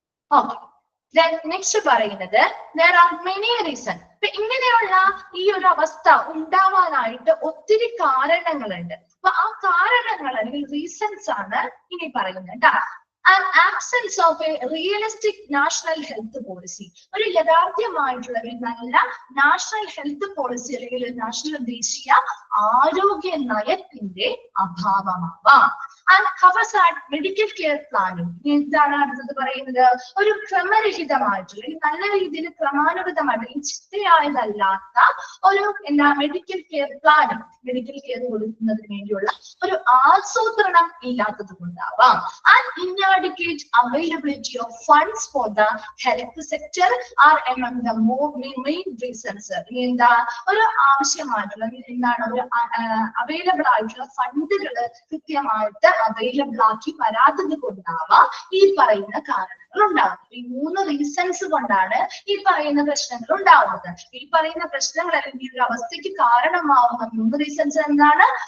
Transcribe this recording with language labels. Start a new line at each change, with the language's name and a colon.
English: okay, next
Malayalam: പറയുന്നത്
English: there are many reasons.
Malayalam: ഇങ്ങനെയുള്ള ഈ ഒരു അവസ്ഥ ഉണ്ടാവാനായിട്ട് ഒത്തിരി കാരണങ്ങളുണ്ട്. അപ്പൊ ആ കാരണങ്ങൾ അല്ലെങ്കിൽ റീസൺസ് ആണ് ഇനി പറയുന്നത്.
English: An absence of a realistic national health policy.
Malayalam: ഒരു യഥാർത്ഥമായിട്ടുള്ള ഒരു നല്ല നാഷണൽ ഹെൽത്ത് പോളിസി അല്ലെങ്കിൽ നാഷണൽ ദേശീയ ആരോഗ്യ നയത്തിന്റെ അഭാവമാവാം.
English: And haphazard medical care planning.
Malayalam: എന്താണ് അടുത്തത് പറയുന്നത്? ഒരു ക്രമരഹിതമായിട്ടുള്ള നല്ല രീതിയിൽ ക്രമാനുഗതമായിട്ട് ചിട്ടയായതല്ലാത്ത ഒരു medical care planning, medical care കൊടുക്കുന്നതിന് വേണ്ടിയുള്ള ഒരു ആസൂത്രണം ഇല്ലാത്തത് കൊണ്ടാവാം. And
English: inadequate availability of funds for the health sector are among the main reasons.
Malayalam: എന്താ ഒരു ആവശ്യമായിട്ടുള്ള എന്താണ് ഒരു അവൈലബിൾ ആയിട്ടുള്ള ഫണ്ടുകൾ കൃത്യമായിട്ട് അവൈലബിൾ ആക്കി വരാത്തത് കൊണ്ടാവാം ഈ പറയുന്ന കാരണങ്ങൾ ഉണ്ടാകുന്നത്. ഈ 3 റീസൺസ് കൊണ്ടാണ് ഈ പറയുന്ന പ്രശ്നങ്ങൾ ഉണ്ടാവുന്നത്. ഈ പറയുന്ന പ്രശ്നങ്ങൾ അല്ലെങ്കിൽ ഒരു അവസ്ഥയ്ക്ക് കാരണമാവുന്ന 3 റീസൺസ് എന്താണ്?